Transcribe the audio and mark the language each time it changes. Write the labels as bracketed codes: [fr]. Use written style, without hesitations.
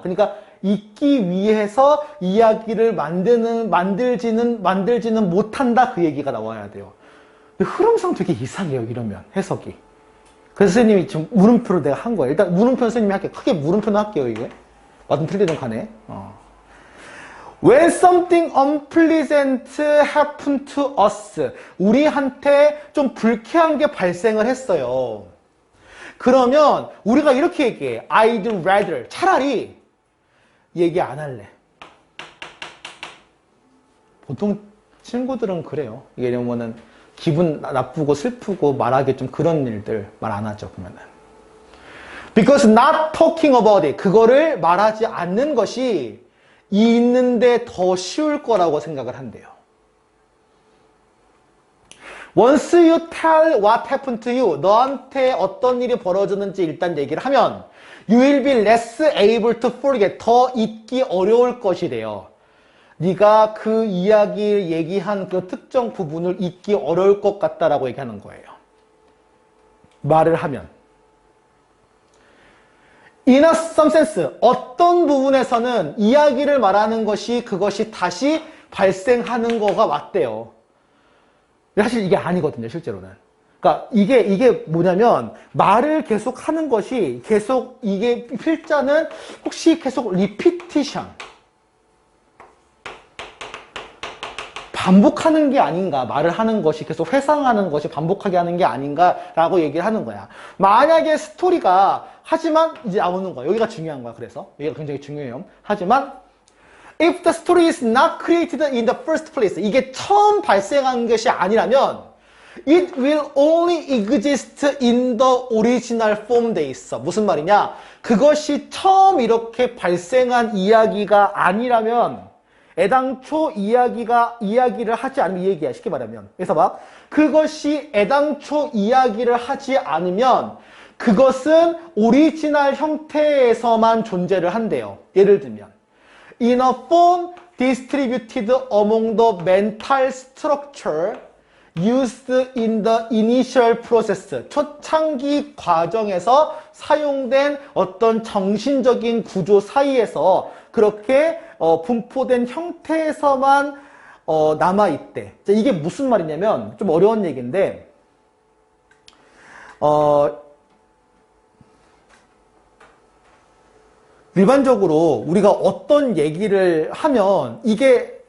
[ko] 그러니까 잊기 위해서 이야기를 만들지는 못한다. 그 얘기가 나와야 돼요. 근데 흐름상 되게 이상해요, 이러면. 해석이. 그래서 선생님이 지금 물음표를 내가 한 거예요. 일단 물음표 선생님이 할게요. 크게 물음표는 할게요, 이게. 맞든 틀리든 간에. [en] When something unpleasant happened to us. [ko] 우리한테 좀 불쾌한 게 발생을 했어요. 그러면 우리가 이렇게 얘기해. [en] I'd rather. [ko] 차라리 얘기 안 할래. 보통 친구들은 그래요. 왜냐면은 기분 나쁘고 슬프고 말하기 좀 그런 일들 말 안 하죠. 그러면은. [en] Because not talking about it. [ko] 그거를 말하지 않는 것이 있는데 더 쉬울 거라고 생각을 한대요. [en] Once you tell what happened to you, [ko] 너한테 어떤 일이 벌어졌는지 일단 얘기를 하면 [en] you will be less able to forget, [ko] 더 잊기 어려울 것이래요. 네가 그 이야기를 얘기한 그 특정 부분을 잊기 어려울 것 같다라고 얘기하는 거예요. 말을 하면. [en] In some sense, [ko] 어떤 부분에서는 이야기를 말하는 것이 그것이 다시 발생하는 거가 맞대요. 사실 이게 아니거든요, 실제로는. 그러니까 이게 뭐냐면 말을 계속 하는 것이 계속 이게 필자는 혹시 계속 리피티션 반복하는 게 아닌가, 말을 하는 것이 계속 회상하는 것이 반복하게 하는 게 아닌가라고 얘기를 하는 거야. 만약에 스토리가 하지만 이제 나오는 거야. 여기가 중요한 거야. 그래서 여기가 굉장히 중요해요. 하지만 [en] if the story is not created in the first place, [ko] 이게 처음 발생한 것이 아니라면 [en] it will only exist in the original form [ko] 돼 있어. 무슨 말이냐? 그것이 처음 이렇게 발생한 이야기가 아니라면 애당초 이야기를 하지 않으면 이 얘기야. 쉽게 말하면. 그래서 봐. 그것이 애당초 이야기를 하지 않으면 그것은 오리지널 형태에서만 존재를 한대요. 예를 들면 [en] in a form distributed among the mental structure used in the initial process. [ko] 초창기 과정에서 사용된 어떤 정신적인 구조 사이에서 그렇게 분포된 형태에서만 남아있대. 이게 무슨 말이냐면 좀 어려운 얘기인데 일반적으로 우리가 어떤 얘기를 하면 이게